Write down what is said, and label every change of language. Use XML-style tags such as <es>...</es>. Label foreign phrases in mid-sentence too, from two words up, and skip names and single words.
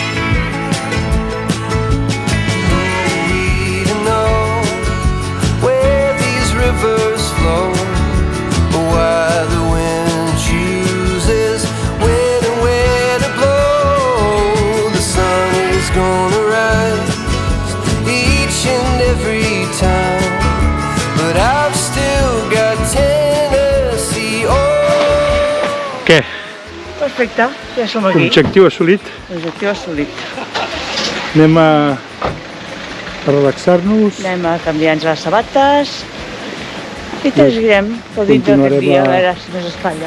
<en>We don't know where these rivers flow, why the wind chooses when and where to blow. The sun is gonna rise each and every time, but I've</en> <ca>Què? Perfecte, ja som aquí. Objectiu assolit? Objectiu assolit. Anem a relaxar-nos. Anem a canviar-nos les sabates i ens seguirem gaudint d'aquest dia, a veure si no s'espatlla.</ca>